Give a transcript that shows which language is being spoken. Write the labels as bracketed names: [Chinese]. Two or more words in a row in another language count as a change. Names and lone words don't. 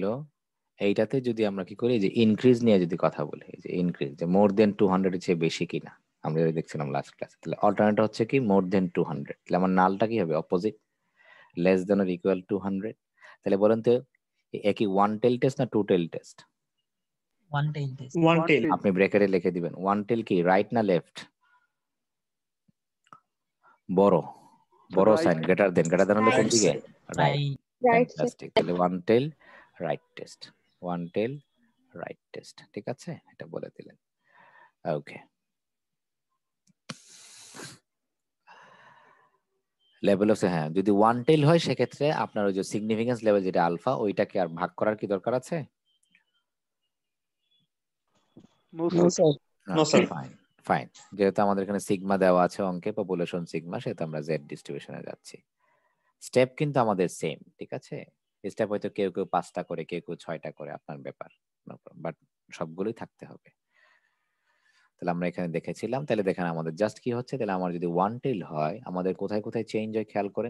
[Bangla] এইটাতে যদি আমরা কি করি, যে ইনক্রিজ নিয়ে যদি কথা বলি, যে ইনক্রিজ যে [English] more than [Bangla] 200 এর চেয়ে বেশি কিনা, আমরা যেটা দেখছিলাম লাস্ট ক্লাসে, তাহলে অল্টারনেটিভ হচ্ছে কি [English] more than [Bangla] 200, তাহলে আমার নালটা কি হবে? [English] Opposite, less than or equal 200. [Bangla] তাহলে বলেন তো একই [English] one tail test [Bangla] না [English] two tail test? One tail test. One tail. [Bangla] আপনি ব্রেকেটে লিখে দিবেন [English] one tail [Bangla] কি রাইট না লেফট? বড়, বড় [English] Right. sign greater than, greater than [Bangla] হলে কোন [English] Right [Bangla] দিকে? [English] side. Right, Right. Right, sir. [Bangla] ফ্যান্টাস্টিক। তাহলে [English] one tail right test, one tail right test. [Bangla] ঠিক আছে, এটা বলে দিলেন। ওকে, [English] level of, [Bangla] হ্যাঁ যদি ওয়ান টেল হয় সেক্ষেত্রে আপনার ওই যে [English] significance level [Bangla] যেটা আলফা, ওইটাকে আর ভাগ করার কি দরকার আছে? [English] No, No, sir. sir. No, sir. [Bangla] ফাইন ফাইন, যেহেতু আমাদের এখানে সিগমা দেওয়া আছে অঙ্কে, [English] population sigma, [Bangla] সেহেতু আমরা জেড ডিস্ট্রিবিউশনে যাচ্ছি। স্টেপ কিন্তু আমাদের সেম, ঠিক আছে? স্টেপ হয়তো কেউ কেউ 5টা করে, কেউ কেউ 6টা করে, আপনার ব্যাপার, বাট সবগুলোই থাকতে হবে। তাহলে আমরা এখানে দেখেছিলাম, তাহলে দেখেন আমাদের জাস্ট কি হচ্ছে, তাহলে আমার যদি ওয়ান টেল হয় আমাদের কোথায় কোথায় চেঞ্জ হয় খেয়াল করেন।